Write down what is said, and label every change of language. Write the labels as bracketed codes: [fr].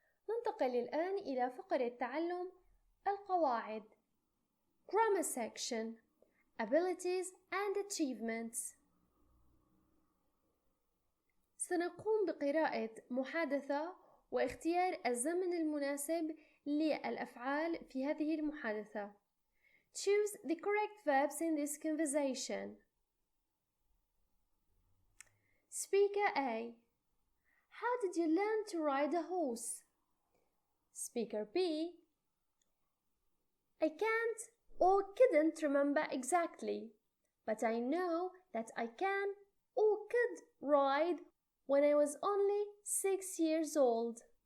[ar] ننتقل الآن إلى فقرة تعلم القواعد. [en] Grammar section. Abilities and achievements. [ar] سنقوم بقراءة محادثة واختيار الزمن المناسب للأفعال في هذه المحادثة. [en] Choose the correct verbs in this conversation. Speaker A. How did you learn to ride a horse? Speaker B. I can't or couldn't remember exactly, but I know that I can or could ride when I was only 6 years old.